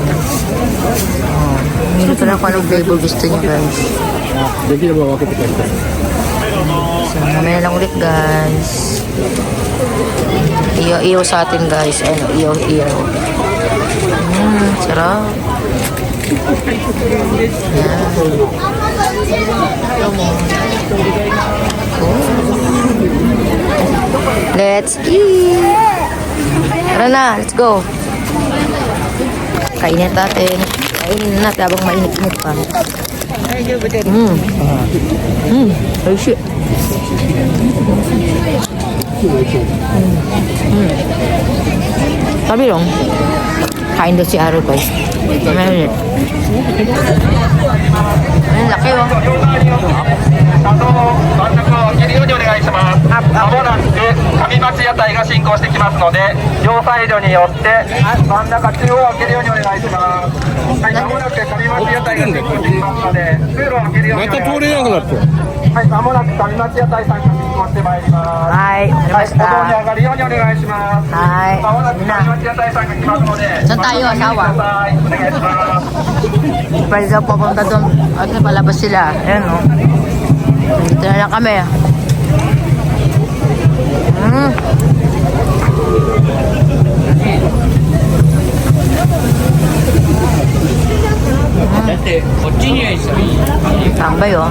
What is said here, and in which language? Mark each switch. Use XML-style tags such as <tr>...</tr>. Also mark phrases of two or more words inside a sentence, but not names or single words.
<tl>Hindi ko lang kung anong flavor gusto niyo guys. So mamaya lang ulit guys. Iyo sa atin guys. Iyo. Sarap. Yan.</tl> <en>Let's eat. Tara na, let's go.</en> <tl>Kainin natin. Kainin natin habang mainit-init pa.</tl> <en>Oh shit.</en> <tl>Sabi dong, kain daw si Aro guys. Ayun, laki oh.</tl> <ja>真ん中を開けるようにお願いします。まもなく上町屋台が進行してきますので、両サイドによって真ん中中央を開けるようにお願いします。はい、まもなく上町屋台が進行してきますので、通路を開けるようにお願いします。また通れなくなった。はい、まもなく上町屋台さんが進行してまいります。はい、わかりまし歩道にた。上がるようにお願いします。はい。まもなく上町屋台さんが来ますので、</ja> <tl>Saan tayo, asawa?</tl> <ja>お願いします。</ja> <tl>Pwede daw papunta doon. At palabas sila. Ayan o. Dito na lang kami. Tambay oh.</tl>